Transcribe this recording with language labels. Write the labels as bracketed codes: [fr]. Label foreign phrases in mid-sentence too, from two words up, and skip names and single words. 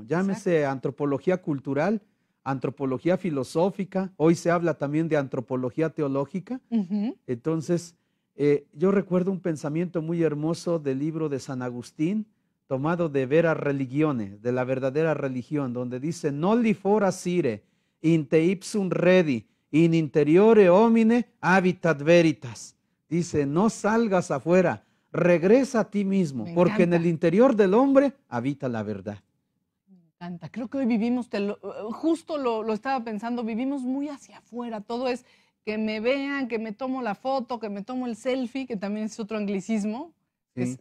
[es] Llámese antropología cultural, antropología filosófica, hoy se habla también de antropología teológica. Entonces, yo recuerdo un pensamiento muy hermoso del libro de San Agustín, tomado de Vera Religione, de la verdadera religión, donde dice: [la] nolli fora sire, in te ipsum redi, in interiore homine habitat veritas. [es] Dice: no salgas afuera, regresa a ti mismo, porque en el interior del hombre habita la verdad. encanta. Creo que hoy vivimos, justo lo estaba pensando, vivimos muy hacia afuera. Todo es que me vean, que me tomo la foto, que me tomo el selfie, que también es otro anglicismo, que es